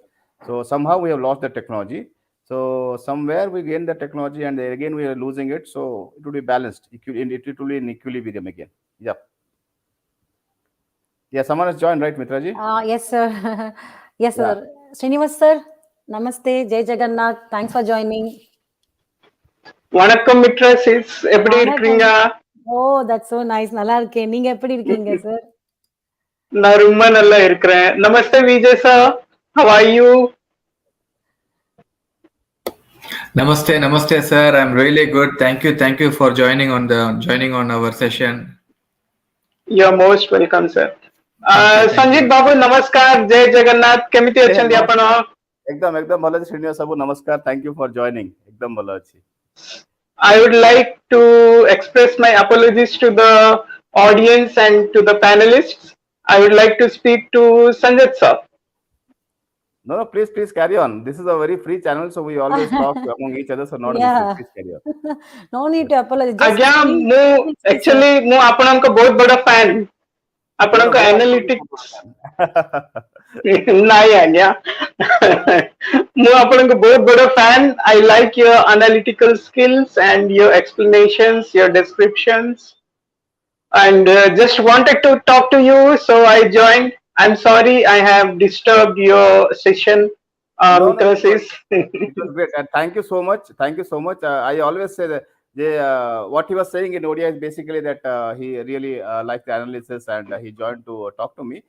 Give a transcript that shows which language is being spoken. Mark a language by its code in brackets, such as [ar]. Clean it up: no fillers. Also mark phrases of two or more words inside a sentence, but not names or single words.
[en] So somehow we have lost the technology. So somewhere we gain the technology, and again we are losing it. So it will be balanced. It will be in equilibrium again. Yeah. Yeah. Someone has joined, right, Mitraji? Yes, sir. Yes, Yeah. sir. Srinivas, sir. Namaste. [or] ଜୟ ଜଗନ୍ନାଥ. [en] Thanks for joining. [ta] வணக்கம் மித்ரா சிஸ் எப்படி இருக்கீங்க? [en] Oh, that's so nice. [ta] நல்லா இருக்கேன். நீங்க எப்படி இருக்கீங்க, sir? நான் ரொம்ப நல்லா இருக்கிறேன். நமஸ்தே விஜய் சார். [en] How are you? [hi] नमस्ते, नमस्ते, [en] sir. I'm really good. Thank you for joining on our session. You're most welcome, sir. [or] ସଞ୍ଜିତ ବାବୁ ନମସ୍କାର। ଜୟ ଜଗନ୍ନାଥ. କେମିତି ଅଛନ୍ତି ଆପଣ? ଏକଦମ ଭଲ ଅଛି ଶ୍ରୀନିବାସ ବାବୁ, ନମସ୍କାର. [en] Thank you for joining. [or] ଏକଦମ ଭଲ ଅଛି. [en] I would like to express my apologies to the audience and to the panelists. I would like to speak to Sanjit sir. No, please carry on. This is a very free channel, so we always talk among each other, so not an issue. Please carry on. No need to apologize. [or] ଆଜ୍ଞା ମୁଁ ଏକ୍ଚୁଆଲି ମୁଁ ଆପଣଙ୍କ ବହୁତ ବଡ଼ ଫ୍ୟାନ୍. ଆପଣଙ୍କ ଏନାଲିଟିକ୍ସ ନାହିଁ ଆଜ୍ଞା. ମୁଁ ଆପଣଙ୍କ ବହୁତ ବଡ଼ ଫ୍ୟାନ୍. [en] I like your analytical skills and your explanations, your descriptions, and just wanted to talk to you, so I joined. I'm sorry I have disturbed your session, Mitra sis. It was great, and thank you so much. I always say that what he was saying in ODI is basically that he really liked the analysis, and he joined to talk to me.